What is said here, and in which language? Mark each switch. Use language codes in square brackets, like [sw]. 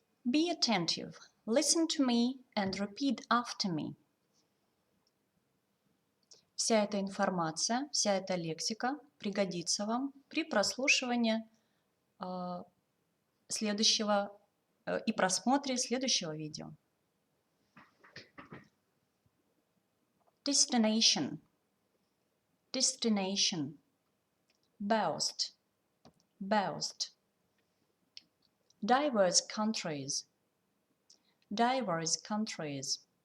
[en] Be attentive, listen to me and repeat after me. [ru] Вся эта информация, вся эта лексика пригодится вам при прослушивании следующего и просмотре следующего видео. [en] Destination, destination, boast, boast. Diverse countries, diverse countries.